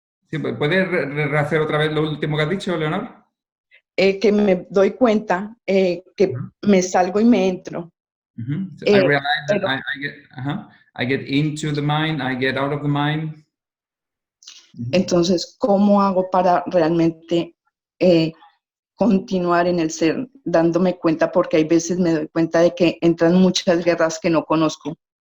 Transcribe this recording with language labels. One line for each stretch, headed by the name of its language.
Spanish: Sí, ¿puedes rehacer otra vez lo último que has dicho, Leonor? Que me doy cuenta que me salgo y me entro.
English: So I realize that I get into the mind, I get out of the mind.
Spanish: Entonces, ¿cómo hago para realmente continuar en el ser, dándome cuenta? Porque hay veces me doy cuenta de que entran muchas guerras que no conozco.